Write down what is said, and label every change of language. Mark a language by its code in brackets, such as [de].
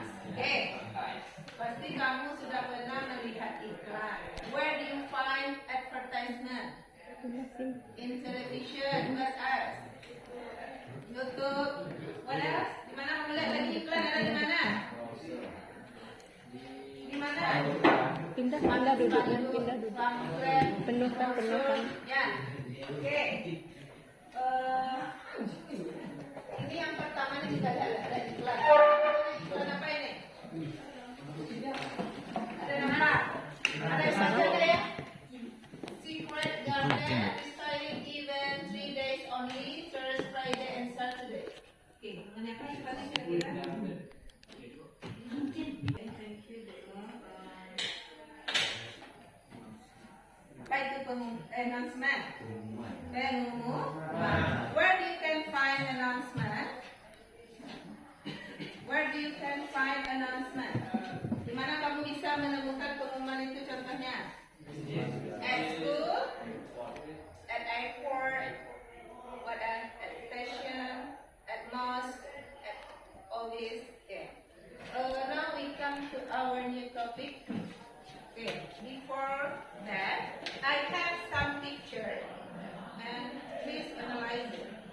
[id] Oke. Pasti kamu sudah pernah melihat iklan. [en] Where do you find advertisement? In television. What else? YouTube. What else? [id] Di mana kamu lihat lagi iklan? Ada di mana? Di mana? Pindah duduknya, pindah duduk. Penuhkan. Ya. Oke. Ini yang pertama nih kita lihat ada iklan. Iklan apa ini? Ada nama? Ada yang baca ya? [en] Secret Garden Styling Event 3 days only, Thursday, Friday, and Saturday. [id] Oke, mengenai apa iklannya kira-kira? [en] Thank you, announcement. [id] Pengumuman. [en] Where do you can find announcement? Where do you can find announcement? [id] Di mana kamu bisa menemukan pengumuman itu contohnya? [en] At school, at airport, at station, at mosque, at all this. Okay. Now we come to our new topic. Okay. Before that, I have some picture, and please analyze it.